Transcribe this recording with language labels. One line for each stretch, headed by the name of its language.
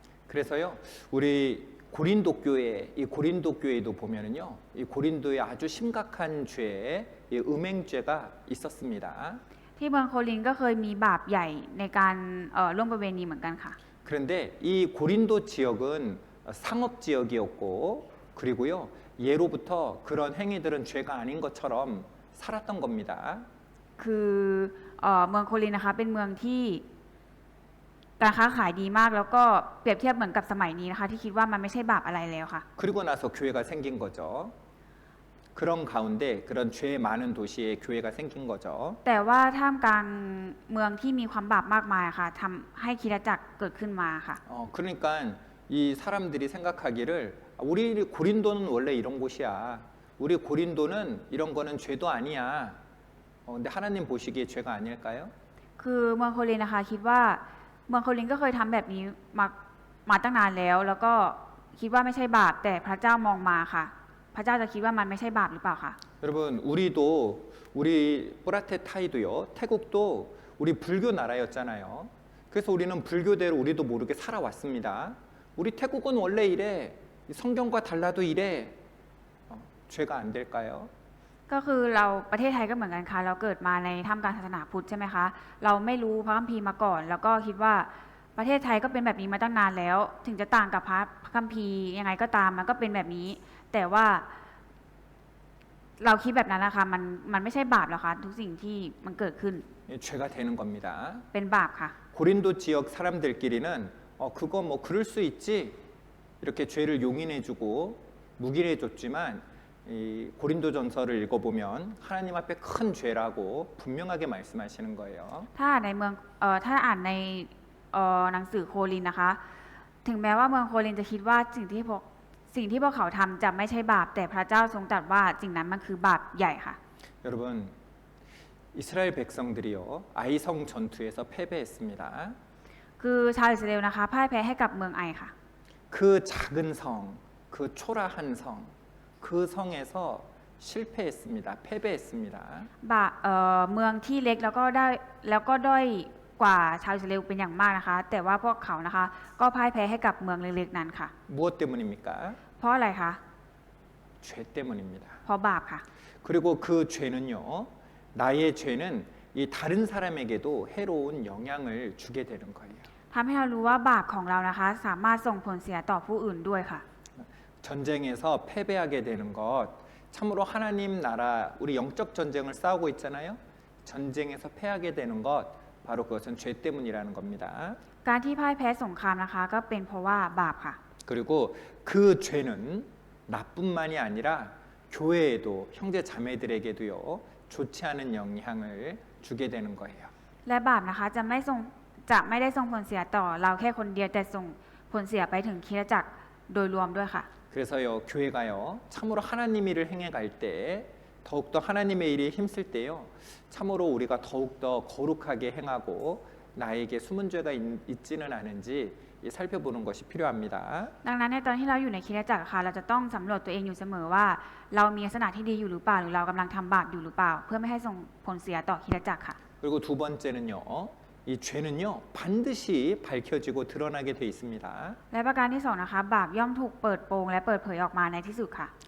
Korean: 그래서요 우리 고린도 교회 이 고린도 교회도 보면은요 이 고린도에 아주 심각한 죄 이 음행죄가 있었습니다.
Thai: ที่เมืองโคลินก็เคยมีบาปใหญ่ในการร่วมประเวณีเหมือนกันค่ะ
Korean: 그런데 이 고린도 지역은 상업 지역이었고 그리고요 예로부터 그런 행위들은 죄가 아닌 것처럼 살았던 겁니다.
Thai: คือเมืองโคลินนะคะเป็นเมืองที่การค้าขายดีมากแล้วก็เปรียบเทียบเหมือนกับสมัยนี้นะคะที่คิดว่ามันไม่ใช่บาปอะไรแล้วค่ะ
Korean: 그리고 나서 교회가 생긴 거죠. 그런 가운데 그런 죄 많은 도시에 교회가 생긴 거죠.
Thai: แต่ว่าท่ามกลางเมืองที่มีความบาปมากมายค่ะทำให้คริสตจักรเกิดขึ้นมาค่ะ
Korean: 그러니까 이 사람들이 생각하기를 우리 고린도는 원래 이런 곳이야. 우리 고린도는 이런 거는 죄도 아니야. 근데 하나님 보시기에 죄가 아닐까요?
Thai: คือเมืองโคลินนะคะคิดว่าเมืองโคลินก็เคยทำแบบนี้มาตั้งนานแล้ว แล้วก็คิดว่าไม่ใช่บาปแต่พระเจ้ามองมาค่ะ พระเจ้าจะคิดว่ามันไม่ใช่บาปหรือเปล่าคะ
Korean: 여러분 우리도 우리 뽀라테 타이도요 태국도 우리 불교 나라였잖아요. 그래서 우리는 불교대로 우리도 모르게 살아왔습니다. 우리 태국은 원래 이래. 성경과 달라도 이래. 죄가 안 될까요?
Thai: ก็คือเราประเทศไทยก็เหมือนกันค่ะเราเกิดมาในท่ามกลางศาสนาพุทธใช่ไหมคะเราไม่รู้พระคัมภีร์มาก่อน แล้วก็คิดว่าประเทศไทยก็เป็นแบบนี้มาตั้งนานแล้ว ถึงจะต่างกับพระคัมภีร์ยังไงก็ตามมันก็เป็นแบบนี้ แต่ว่าเราคิดแบบนั้นนะคะมันไม่ใช่บาปหรอกคะทุกสิ่งที่มันเกิดขึ้น
Korean: 죄가 되는 겁니다.
Thai: เป็นบาปค่ะ
Korean: 고린도 지역 사람들끼리는 그거 뭐 그럴 수 있지 이렇게 죄를 용인해주고 묵인해줬지만 이 고린도전서를 읽어보면 하나님 앞에 큰 죄라고 분명하게 말씀하시는 거예요.
Thai: ถ้าในเมืองถ้าอ่านในหนังสือโคลินนะคะ ถึงแม้ว่าเมืองโคลินจะคิดว่าสิ่งที่พวกเขาทำจะไม่ใช่บาปแต่พระเจ้าทรงตรัสว่าสิ่งนั้นมันคือบาปใหญ่ค่ะ
Korean: 여러분 이스라엘 백성들이요 아이성 전투에서 패배했습니다.
Thai: คือชาวอิสราเอลนะคะพ่ายแพ้ให้กับเมืองไอค่ะ
Korean: 그 작은 성, 그 초라한 성, 그 성에서 실패했습니다. 패배했습니다.
Thai: เมืองที่เล็กแล้วก็ด้อยกว่าชาวอิสราเอลเป็นอย่างมากนะคะ แต่ว่าพวกเขานะคะก็พ่ายแพ้ให้กับเมืองเล็กๆนั้นค่ะ
Korean: 무엇 때문입니까?
Thai: เพราะอะไรคะ
Korean: 죄 때문입니다.
Thai: เพราะบาปค่ะ
Korean: 그리고 그 죄는요, 나의 죄는 이 다른 사람에게도 해로운 영향을 주게 되는 거예요.
Thai: ทำให้เรารู้ว่าบาปของเรานะคะสามารถส่งผลเสียต่อผู้อื่นด้วยค่ะ
Korean: 전쟁에서 패배하게 되는 것, 참으로 하나님 나라 우리 영적 전쟁을 싸우고 있잖아요. 전쟁에서 패하게 되는 것, 바로 그것은 죄 때문이라는 겁니다.
Thai: การที่พ่ายแพ้สงครามนะคะก็เป็นเพราะว่าบาปค่ะ
Korean: 그리고 그 죄는 나뿐만이 아니라 교회에도 형제 자매들에게도요 좋지 않은 영향을 주게 되는 거예요.
Thai: และบาปนะคะจะไม่ได้ส่งผลเสียต่อเราแค่คนเดียวแต่ส่งผลเสียไปถึงคริสตจักรโดยรวมด้วยค่ะ
Korean: 그래서요 교회가요 참으로 하나님 일을 행해갈 때 더욱더 하나님의 일에 힘쓸 때요 참으로 우리가 더욱더 거룩하게 행하고 나에게 숨은 죄가 있지는 않은지 살펴보는 것이 필요합니다.
Thai: ดังนั้นในตอนที่เราอยู่ในคริสตจักรค่ะเราจะต้องสำรวจตัวเองอยู่เสมอว่า เรามีลักษณะที่ดีอยู่หรือเปล่าหรือเรากำลังทำบาปอยู่หรือเปล่า เพื่อไม่ให้ส่งผลเสียต่อคริสตจักรค่ะ
Korean: 그리고 두 번째는요 이 죄는요 반드시 밝혀지고 드러나게 돼 있습니다.
Thai: และประการที่สองนะคะบาปย่อมถูกเปิดโปงและเปิดผยออกมาในที่สุดค่ะ